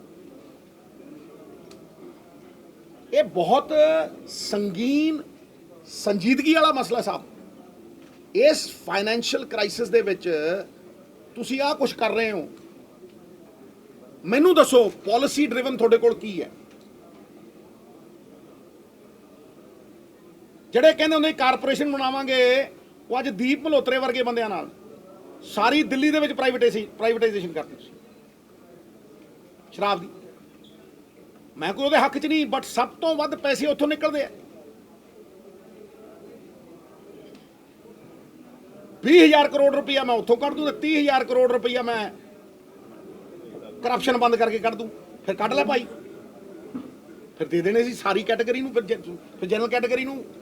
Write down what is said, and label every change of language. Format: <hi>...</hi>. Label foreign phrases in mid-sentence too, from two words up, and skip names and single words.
<hi>ये बहुत संगीन संजीदगी वाला मसला साहब।</hi> <pa>ਇਸ</pa> <en>financial crisis</en> <pa>ਦੇ ਵਿੱਚ ਤੁਸੀਂ ਆ ਕੁਝ ਕਰ ਰਹੇ ਹੋ। ਮੈਨੂੰ ਦੱਸੋ</pa> <en>policy driven</en> <pa>ਤੁਹਾਡੇ ਕੋਲ ਕੀ ਹੈ? ਜਿਹੜੇ ਕਹਿੰਦੇ ਹੁੰਦੇ ਕਾਰਪੋਰੇਸ਼ਨ ਬਣਾਵਾਂਗੇ, ਵੋ ਅੱਜ ਦੀਪ ਮਲਹੋਤਰੇ ਵਰਗੇ ਬੰਦਿਆਂ ਨਾਲ ਸਾਰੀ ਦਿੱਲੀ ਦੇ ਵਿੱਚ ਪ੍ਰਾਈਵੇਟਾਈਜ਼ੇਸ਼ਨ ਕਰਤੀ ਸ਼ਰਾਬ ਦੀ। ਮੈਂ ਕੋਈ ਉਹਦੇ ਹੱਕ ਚ ਨਹੀਂ, ਬਟ ਸਭ ਤੋਂ ਵੱਧ ਪੈਸੇ ਉੱਥੋਂ ਨਿਕਲਤੇ ਹੈਂ। 20,000 ਕਰੋੜ ਰੁਪਇਆ ਮੈਂ ਉੱਥੋਂ ਕੱਢ ਦੂੰ, 30,000 ਕਰੋੜ ਰੁਪਇਆ ਮੈਂ ਕਰਪਸ਼ਨ ਬੰਦ ਕਰਕੇ ਕੱਢ ਦੂੰ। ਫਿਰ ਕੱਢ ਲੈ ਭਾਈ, ਫਿਰ ਦੇ ਦੇਣੇ ਸੀ ਸਾਰੀ ਕੈਟੇਗਰੀ ਨੂੰ, ਫਿਰ</pa> <en>general category</en> <pa>ਨੂੰ।</pa>